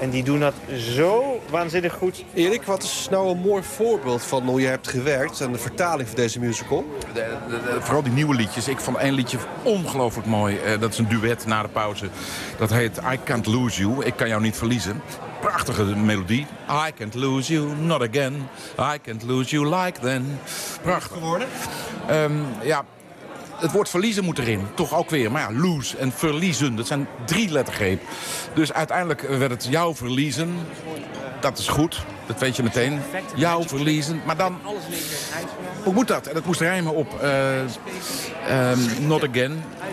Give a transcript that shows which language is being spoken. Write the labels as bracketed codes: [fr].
[nl] En die doen dat zo waanzinnig goed. Erik, wat is nou een mooi voorbeeld van hoe je hebt gewerkt aan de vertaling van deze musical? Vooral die nieuwe liedjes. Ik vond één liedje ongelooflijk mooi. Dat is een duet na de pauze. Dat heet I Can't Lose You. Ik kan jou niet verliezen. Prachtige melodie. [en] I can't lose you, not again. I can't lose you like then. [nl] Prachtig geworden. Het woord verliezen moet erin, toch ook weer. Maar ja, lose en verliezen, dat zijn 3 lettergrepen. Dus uiteindelijk werd het jouw verliezen. Dat is goed, dat weet je meteen. Jouw verliezen, maar dan... Hoe moet dat? En dat moest rijmen op not again.